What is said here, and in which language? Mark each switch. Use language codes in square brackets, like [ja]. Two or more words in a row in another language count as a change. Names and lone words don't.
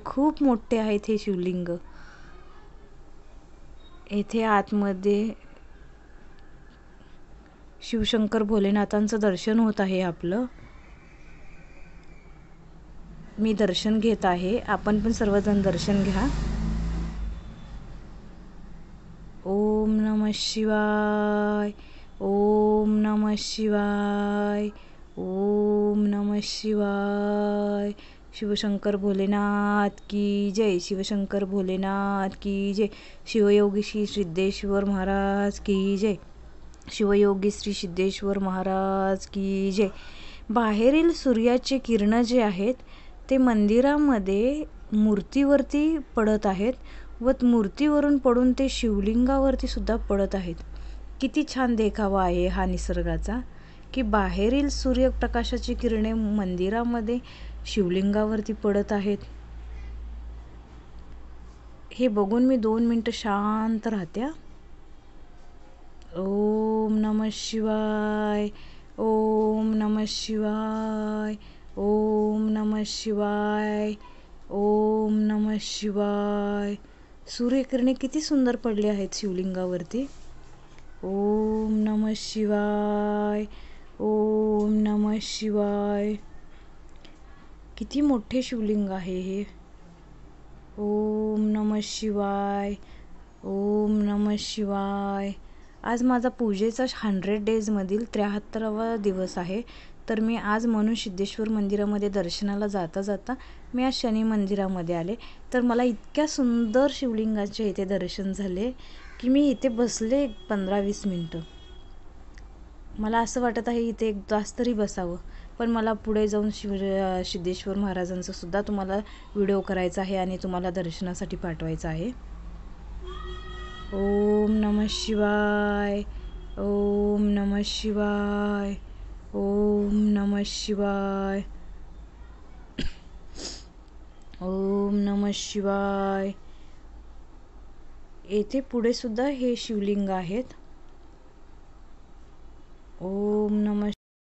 [mr] खूप मोठे आहेत हे शिवलिंग। येथे आतमध्ये शिवशंकर भोलेनाथांचं दर्शन होत आहे आपलं। मी दर्शन घेत आहे, आपण पण सर्वजण दर्शन घ्या। [sa] ओम नमः शिवाय, ओम नमः शिवाय, ओम नमः शिवाय। [hi] शिवशंकर भोलेनाथ की जय, शिवशंकर भोलेनाथ की जय। शिवयोगी श्री सिद्धेश्वर महाराज की जय, शिवयोगी श्री सिद्धेश्वर महाराज की जय। [mr] बाहेरील सूर्याचे किरण जे आहेत ते मंदिरामध्ये मूर्तीवरती पडत आहेत व मूर्तीवरून पडून ते शिवलिंगावरती सुद्धा पडत आहेत। किती छान देखावा आहे हा निसर्गाचा, की बाहेरील सूर्यप्रकाशाची किरणे मंदिरामध्ये शिवलिंगावरती पडत आहेत। हे बघून मी 2 मिनिटं शांत राहते। [sa] ओम नमः शिवाय, ओम नमः शिवाय, ओम नमः शिवाय, ओम नमः शिवाय। [mr] सूर्यकिरणे किती सुंदर पडले आहेत शिवलिंगावरती। [sa] ओम नमः शिवाय, ओम नमः शिवाय। [mr] किती मोठे शिवलिंग आहे हे। [sa] ओम नमः शिवाय, ओम नमः शिवाय। [mr] आज माझा पूजेचा 100 डेज मधील 73वा दिवस आहे। तर मी आज म्हणून सिद्धेश्वर मंदिरामध्ये दर्शनाला जाता जाता मी आज शनी मंदिरामध्ये आले। तर मला इतक्या सुंदर शिवलिंगाचे इथे दर्शन झाले की मी इथे बसले 15-20 मिनिटं। मला असं वाटत आहे इथे एक तास तरी बसावं, पण मला पुढे जाऊन सिद्धेश्वर महाराजांचा सुद्धा तुम्हाला व्हिडिओ करायचा आहे आणि तुम्हाला दर्शनासाठी पाठवायचा आहे। [sa] ओम नमः शिवाय, ओम नमः शिवाय, ओम नमः शिवाय, ओम नमः शिवाय। [mr] येथे पुढे सुद्धा हे शिवलिंग आहेत। [sa] ओम नमः